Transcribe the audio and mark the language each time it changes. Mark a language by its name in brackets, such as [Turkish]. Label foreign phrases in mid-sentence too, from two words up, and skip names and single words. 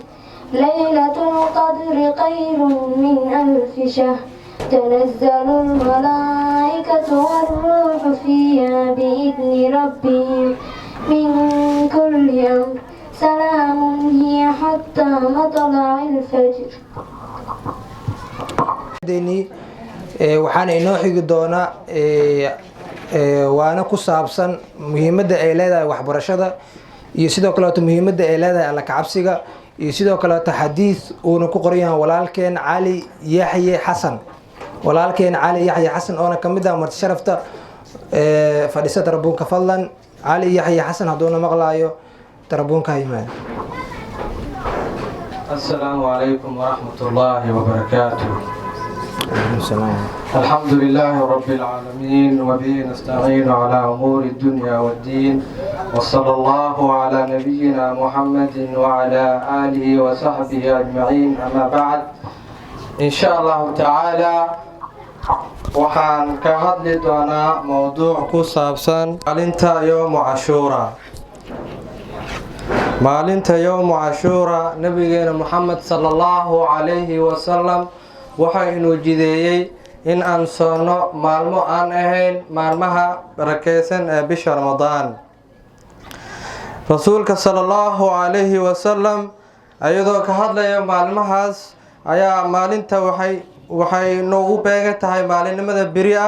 [Arabic] ليلة القدر خير من ألف شهر. تنزل الملائكة والروح فيها بإذن ربهم من كل أمر. سلام هي حتى مطلع الفجر. [Somali] waxaana inoo xigi doonaa waana ku saabsan muhiimadda ay leedahay waxbarashada iyo sidoo kaleeto muhiimadda ay leedahay alla kacabsiga iyo sidoo kaleeto xadiis uuna ku qoran yahay walaalkeen cali yaxye xasan oona ka mid ah marti sharafta fadhisa tarabuunka fadlan cali yaxye xasan hadduuna maqlaayo tarabuunka ha yimaado. [Arabic] السلام عليكم ورحمة الله وبركاته. الحمد لله رب العالمين وبه نستعين على أمور الدنيا والدين وصلى الله على نبينا محمد وعلى آله وصحبه أجمعين. أما بعد إن شاء الله تعالى [Somali] waxaan ka hadli doonaa mowduuc ku saabsan maalinta [Arabic] يوم عاشوراء. [Somali] maalinta [Arabic] يوم عاشوراء [Somali] nabigeena Muhammad [Arabic] صلى الله عليه وسلم [Somali] waxa inuu jideeyay in aan soono maalmo aan ahayn maalmaha barakeysan ee bisha Ramadaan. Rasuulka [Arabic] صلى الله عليه وسلم [Somali] ayadoo ka hadlaya maalmahaas ayaa maalinta waxay noogu beegan tahay maalinimada biri ah.